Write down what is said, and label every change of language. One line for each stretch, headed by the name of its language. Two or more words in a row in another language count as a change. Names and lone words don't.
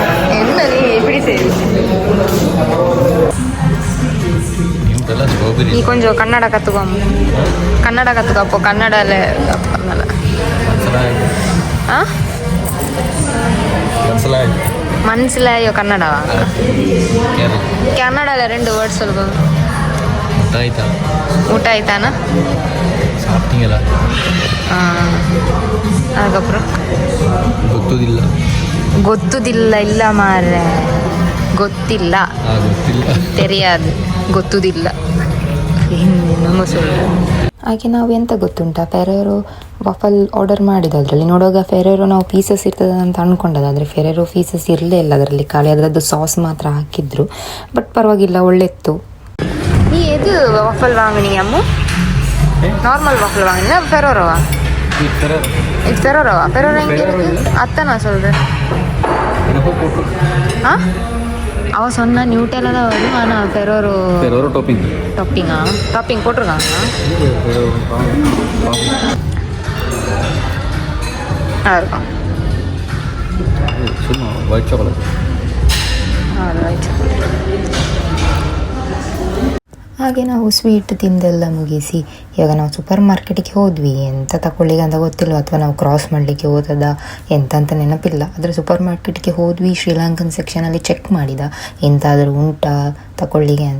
Tamil: என்ன நீ எப்படி செய்ய? நீ கொஞ்சம் கன்னட கற்றுக்கோ. கன்னடாவில் மனசிலாயோ கன்னடாவா? கன்னடாவில் 2 வேர்ட்ஸ் சொல்லுங்க.
Kannada: ಊಟ ಆಯ್ತಾನಾ?
Tamil: சாப்பிட்டீங்களா? அதுக்கப்புறம் ಗೊತ್ತುದಿಲ್ಲ.
Kannada: ಇಲ್ಲ ಮಾರ್ರೆ, ಗೊತ್ತಿಲ್ಲ,
Tamil: தெரியாது, ಗೊತ್ತುದಿಲ್ಲ. என்னமோ சொல்கிறேன்.
Kannada: ಹಾಗೆ ನಾವು ಎಂತ ಗೊತ್ತುಂಟಾ, ಫೆರೇರೋ ವಾಫಲ್ ಆರ್ಡರ್ ಮಾಡಿದ್ದು. ಅದರಲ್ಲಿ ನೋಡುವಾಗ ಫೆರೇರೋ ನಾವು ಪೀಸಸ್ ಇರ್ತದೆ ಅಂತ ಅಂದ್ಕೊಂಡದ್ದು, ಆದರೆ ಫೆರೇರೋ ಪೀಸಸ್ ಇರಲೇ ಇಲ್ಲ ಅದರಲ್ಲಿ, ಖಾಲಿ ಅದರದ್ದು ಸಾಸ್ ಮಾತ್ರ ಹಾಕಿದ್ರು. ಬಟ್ ಪರವಾಗಿಲ್ಲ, ಒಳ್ಳೆತ್ತು.
Tamil: நீ இது வாஃபிள் வாங்கினே அம்மா, நார்மல் வாஃபிள் வாங்கினே ஃபெரேரோவா?
Kannada: ಇದು ಫೆರೇರೋವಾ? ಫೆರೇರೋ ಹೆಂಗೆ ಅತ್ತನಾ சொல்றேன்.
Tamil: ஆ அவன் சொன்னா நியூட்டெல்லாம் தான் வரும், ஆனால் ஃபெரோரோ டாப்பிங் போட்டிருக்காங்க. இருக்கும்
English: white chocolate.
Kannada: ಹಾಗೆ ನಾವು ಸ್ವೀಟ್ ತಿಂದೆಲ್ಲ ಮುಗಿಸಿ ಇವಾಗ ನಾವು ಸೂಪರ್ ಮಾರ್ಕೆಟಿಗೆ ಹೋದ್ವಿ. ಎಂತ ತಗೊಳ್ಳಿಗೆ ಅಂತ ಗೊತ್ತಿಲ್ಲ, ಅಥವಾ ನಾವು ಕ್ರಾಸ್ ಮಾಡಲಿಕ್ಕೆ ಹೋದದ ಎಂತ ಅಂತ ನೆನಪಿಲ್ಲ. ಆದರೆ ಸೂಪರ್ ಮಾರ್ಕೆಟಿಗೆ ಹೋದ್ವಿ. ಶ್ರೀಲಂಕನ್ ಸೆಕ್ಷನಲ್ಲಿ ಚೆಕ್ ಮಾಡಿದ ಎಂತಾದರೂ ಉಂಟಾ ತಗೊಳ್ಳಿಗೆ ಅಂತ.